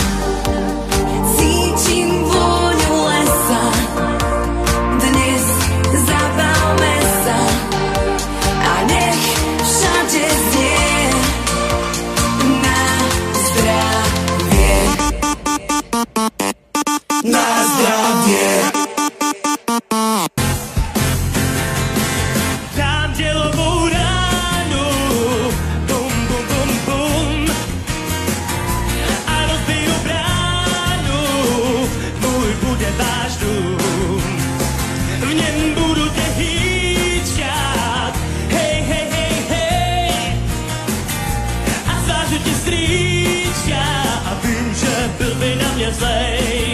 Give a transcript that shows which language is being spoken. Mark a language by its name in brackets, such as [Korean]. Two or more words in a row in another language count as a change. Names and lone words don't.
[Slovak] Cítim vôňu lesa, dnes zabavme sa a nech všade znie na zdravie. Na zdravie. [Czech] Dám dělovou ránu, bum, bum, bum, bum, a rozbiju bránu, můj bude váš dům. V něm budu tě hýčkat, hej, hej, hej, hej, a zářu ti strýčka, a vím, že byl by na mě zlej.